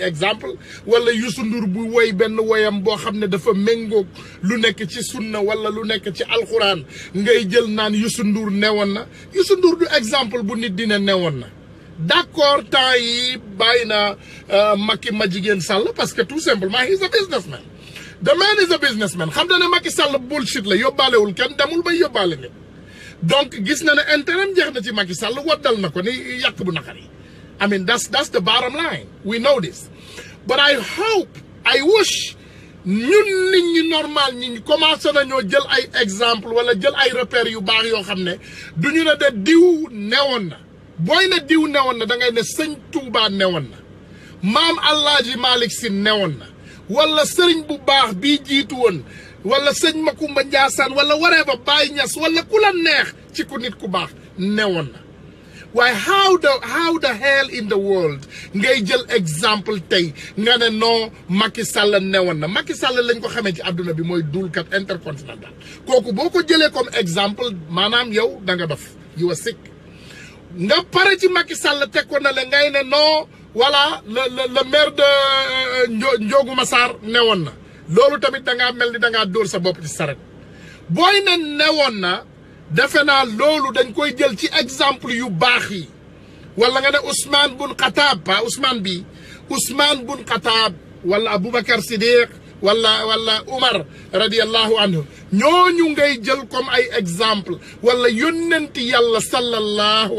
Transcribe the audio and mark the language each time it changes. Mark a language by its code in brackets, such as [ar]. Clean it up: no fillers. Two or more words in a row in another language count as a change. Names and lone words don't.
[wo] exemple wala Youssou Ndour bu woy benn woyam boo xam ne dafa méngoog lu nekk ci sunna wala lu nekk ci alxuraan ngay jël naan Youssou Ndour newoon na Youssou Ndour du exemple bu nit dina newoon na d'accord temps yi bàyyi na Macky Madjiguène Sall [fr] parce que tout simplement [en] he's a businessman the man is a businessman [wo] xam na ne Macky Sall bullshit la yóbbaalewul kenn demul bay yóbbaale nit donc gis na ne intérêt jeex na ci Macky Sall waddal na ko ni yàq bu naqari [en] I mean that's the bottom line we know this but I [wo] wish ñun nit ñi normal ñi commencé nañoo jël ay exemple wala jël ay repères yu baax yoo xam ne du ñu ne de diw newoon na booy ne diw newoon na da ngay ne sëñ Touba newoon na maam Alaaji Malick Sy newoon na wala sëriñ bu baax bii jiitu woon wala sëñ Makumba Njaasaan wala whatever Baay Ñas wala ku la neex ci ku nit ku baax newoon na waaye [en] how the hell in the world [wo] ngay jël exemple tey nga ne non Macky Sall newoon na Macky Sall lañ ko xamee ci àdduna bi mooy dulkat intercontinental kooku boo ko jëlee comme exemple maanaam yow da nga dof [en] you are sick [wo] nga pare ci Macky Sall teg ko na le ngay ne non [fr] voilà le maire de Ndiogou Massar [wo] newoon na loolu tamit da ngaa mel ni da ngaa dóor sa bopp ci saret booy ne newoon na defe naa loolu dañ koy jël ci exemple yu baax yi wala nga ne Ousmane bun Khattab pas Ousmane bi Ousmane bun Khattab wala Aboubacar Siddiq wala Umar [ar] رضي الله عنه [wo] ñooñu ngay jël comme ay exemple wala yónnenti yàlla sallallahu